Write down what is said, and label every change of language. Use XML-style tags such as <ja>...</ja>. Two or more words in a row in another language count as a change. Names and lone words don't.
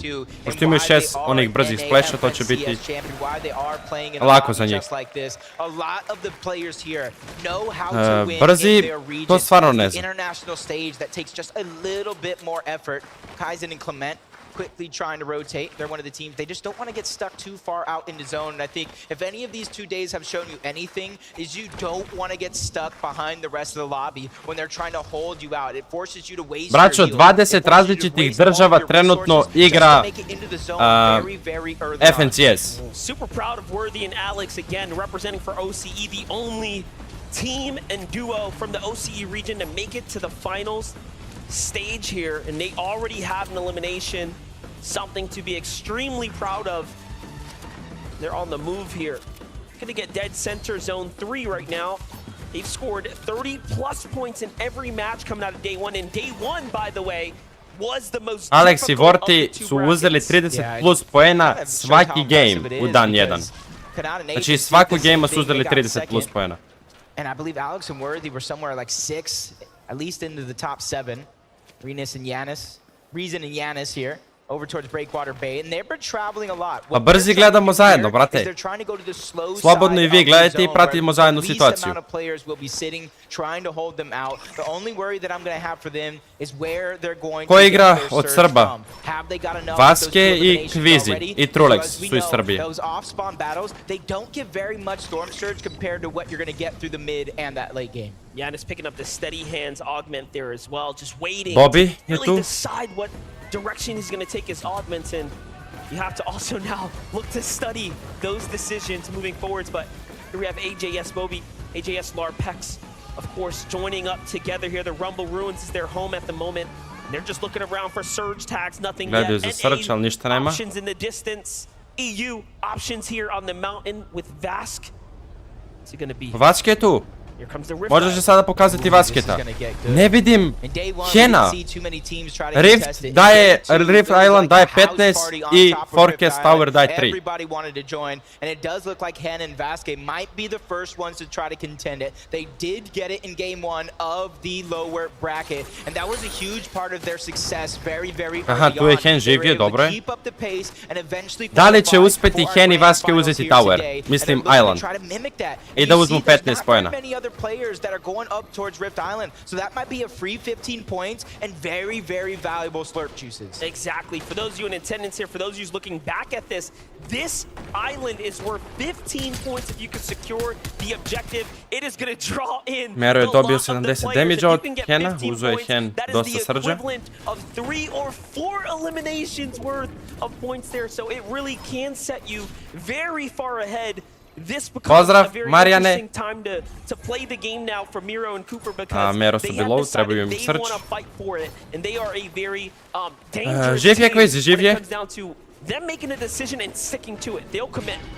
<sr>Pošto imaju 6 onih brzih splasha, to će biti lako za njih. Brzi, to stvarno ne znam.</sr> <en>Quickly trying to rotate. They're one of the teams. They just don't want to get stuck too far out in the zone. And I think if any of these 2 days have shown you anything, is you don't want to get stuck behind the rest of the lobby when they're trying to hold you out. It forces you to waste</en> <sr>Braćo, 20 različitih država trenutno igra FNCS.</sr> <en>Super proud of Worthy and Alex again representing for OCE, the only team and duo from the OCE region to make it to the finals stage here, and they already have an elimination. Something to be extremely proud of. They're on the move here. Gonna get dead center zone 3 right now. They've scored 30 plus points in every match coming out of day 1. And day 1, by the way, was the most</en> <sr>Alex I Vorti su uzeli 30 plus poena svaki game u dan 1. Znači svakog gamea su uzeli 30 plus poena.</sr> <en>And I believe Alex and Worthy were somewhere like 6, at least into the top 7. Reason and Yanis here. Over towards Breakwater Bay, and they've been traveling a lot.</en> <sr>Pa brzi gledamo zajedno, brate. Slobodno I vi gledajte I pratimo zajedno situaciju. Ko igra od Srba? Vaske I Kvizi I Trulex su iz Srbije.</sr> <en>Yanis picking up the steady hands augment there as well, just waiting Bobby to really decide what direction he's going to take his augments in. You have to also now look to study those decisions moving forwards. But here we have AJS Bobby, AJS Larpex, of course, joining up together here. The Rumble Ruins is their home at the moment. They're just looking around for surge tags, nothing yet. NA options in the distance. EU options here on the mountain with Vask. What's it going to be?</en> <sr>Vaske je tu. Možeš li sada pokazati Vasketa? Ne vidim Hena. Rift Island daje 15 I Forecast Tower daje 3.</sr> <en>Everybody wanted to join, and it does look like Hen and Vaske might be the first ones to try to contend it. They did get it in game 1 of the lower bracket, and that was a huge part of their success very, very early on.</en> <sr>Aha, tu je Hen živio, dobro je.</sr> <en>Keep up the pace and eventually</en> <sr>Da li će uspeti Hen I Vaske uzeti Tower? Mislim Island. I da uzmu 15 pojena.</sr> <en>Players that are going up towards Rift Island, so that might be a free 15 points and very, very valuable slurp juices. Exactly. For those of you in attendance here, for those of you looking back at this island is worth 15 points if you can secure the objective. It is going to draw in</en> <sr>Mero je dobio 70 damage od Hena, uzo je Hen dosta srđa.</sr> <en>Of 3 or 4 eliminations worth of points there, so it really can set you very far ahead. This becomes a very interesting time to play the game now for Miro and Cooper because they have decided they want to fight for it, and they are a very dangerous team when it comes down to them making a decision and sticking to it.</en>